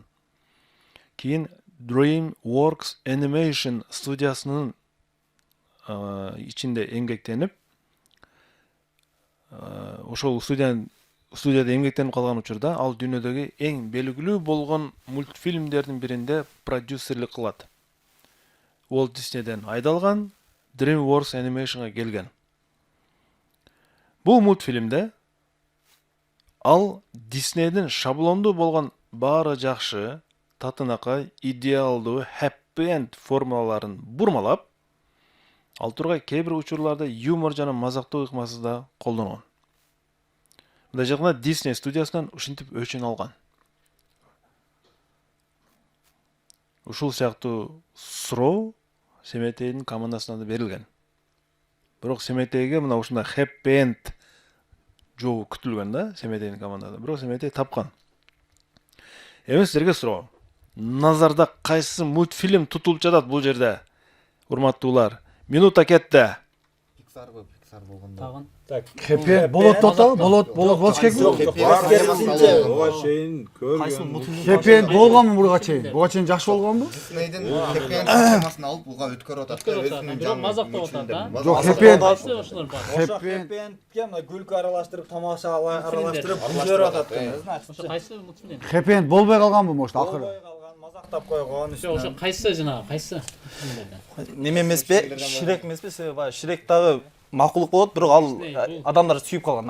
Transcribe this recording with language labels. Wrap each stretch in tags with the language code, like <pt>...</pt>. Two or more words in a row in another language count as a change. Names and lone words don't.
<ky>Кийин DreamWorks Animation студиясынын ичинде эмгектенип, ошол студияда эмгектенип калган учурда ал дүйнөдөгү эң белгилүү болгон мультфильмдердин биринде продюсерлик кылат. Walt Disney'ден айдалган, DreamWorks Animation'a келген. Бул мультфильмде ал Disney'дин шаблондуу болгон баары жакшы, татынакай, идеалдуу,</ky> <en>happy end</en> <ky>формулаларын бурмалап, ал тургай кээ бир учурларда юмор жана мазактоо ыкмасы да колдонгон. Мындай жагында Disney студиясынан ушинтип өчүн алган. Ушул сыяктуу суроо Семетейдин командасына да берилген. Бирок Семетейге мына ушундай</ky> <en>happy end</en> <ky>жообу күтүлгөн да Семетейдин командада. Бирок Семетей тапкан. Эми силерге суроо. Назарда кайсы мультфильм тутулуп жатат бул жерде? Урматтуулар, минута кетти. Pixar болгондо. тагын Хэппи болот болот керек. Ого чейин көргөн. Хэппи болгонму буга чейин? Буга чейин жакшы болгонбу? Disney'дин</ky> <en>Happy End</en> <ky>системасын алып буга өткөрүп атат. Өзүнүн бирок мазактап атат да. Жок,</ky> <en>Happy End.</en> <ky>Ошолор бар. Ошо</ky> <en>happy endке</en> <ky>мына күлкү аралаштырып, тамаша аралаштырып жиберип атат. Ошо кайсы мультфильм?</ky> <en>Happy End</en> <ky>болбой калганбы может акыры? Болбой калган, мазактап койгон. Ошо кайсы жанагы кайсы? Неме эмеспи? Ширек эмеспи? Себеби баягы Ширек дагы макулдук болот, бирок ал адамдар сүйүп калган.</ky>